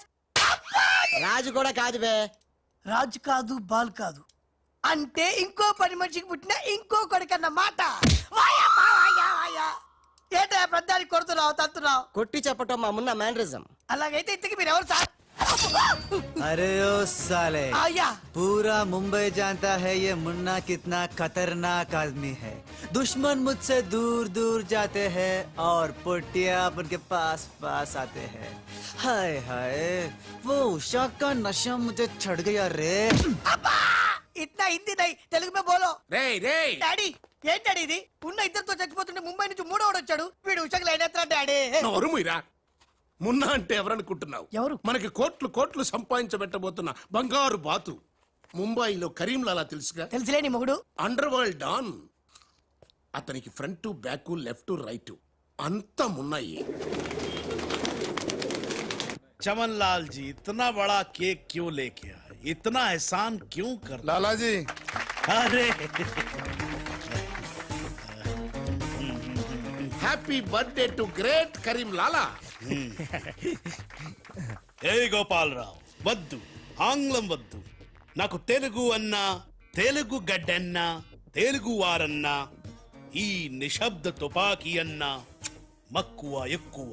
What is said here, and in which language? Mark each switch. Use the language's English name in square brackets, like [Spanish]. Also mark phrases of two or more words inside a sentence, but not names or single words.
[Telugu] రాజు కూడా కాదు బే. రాజ్ కాదు, బాల్ కాదు. అంటే ఇంకో పని మనిషికి పుట్టిన ఇంకో కొడుకన్నమాట. ఏంటా ప్రధానికి కొడుతున్నావు, తత్తున్నావు? కొట్టి చెప్పటం మా మున్న మేనరిజం. అలాగైతే ఇంతకి మీరు ఎవరు సార్? [Hindi] अरे ओ साले, [Telugu] అయ్యా, [Hindi] पूरा मुंबई जानता है ये मुन्ना कितना खतरनाक आदमी है. दुश्मन मुझसे दूर दूर जाते हैं और पुटिया उनके पास पास आते हैं. हाय हाय, वो उषा का नशा मुझे चढ़ गया रे. इट्ला हिंदी नई, तेलुगु में बोलो. [Telugu] రేయ్ రేయ్, డాడీ, ఏంటి డాడీ ఇది? ఉన్న ఇద్దరితో చచ్చిపోతుంటే ముంబై నుంచి మూడోడు వచ్చాడు. వీడు ఉషకు లైన్ ఎత్తరా డాడీ? నోరు మీరా. మున్నా అంటే ఎవరనుకుంటున్నావు? ఎవరు? మనకి కోట్లు కోట్లు సంపాదించబెట్టబోతున్న బంగారు బాతు. ముంబైలో కరీంలాలా తెలుసుగా, తెలుసులేని మొగుడు. [English] Underworld don. [Telugu] అతనికి [English] front back left right [Telugu] అంతా మున్నాయి. [Hindi] चमन लाल जी, इतना बड़ा केक क्यों लेके आए? इतना एहसान क्यों कर? लाला जी, अरे [English] Happy birthday to great Karim Lala. [Telugu] ఏ గోపాలరావు వద్దు, ఆంగ్లం వద్దు. నాకు తెలుగు అన్నా, తెలుగు గడ్డన్నా, తెలుగు వారన్నా, ఈ నిశ్శబ్ద తుపాకీ అన్నా మక్కువ ఎక్కువ.